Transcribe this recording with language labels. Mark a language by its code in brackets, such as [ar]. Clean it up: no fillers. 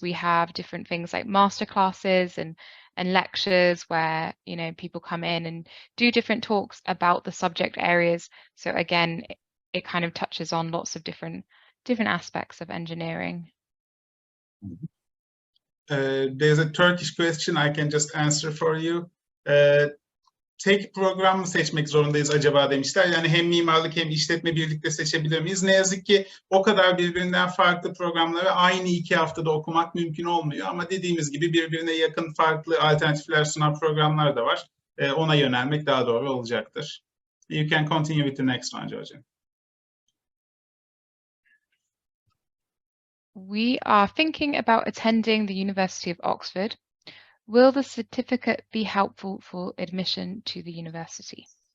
[en] We have different things like master classes and lectures where, you know, people come in and do different talks about the subject areas. So again, it kind of touches on lots of different aspects of engineering. There's a Turkish question I can just answer for you. [tr] Tek program mı seçmek zorundayız acaba demişler. Yani hem mimarlık hem işletme birlikte seçebilir miyiz? Ne yazık ki o kadar birbirinden farklı programları aynı 2 haftada okumak mümkün olmuyor. Ama dediğimiz gibi birbirine yakın farklı alternatifler sunan programlar da var. Ona yönelmek daha doğru olacaktır. [en] You can continue with the next one, George. We are thinking about attending the University of Oxford. will the certificate be helpful for admission to the university?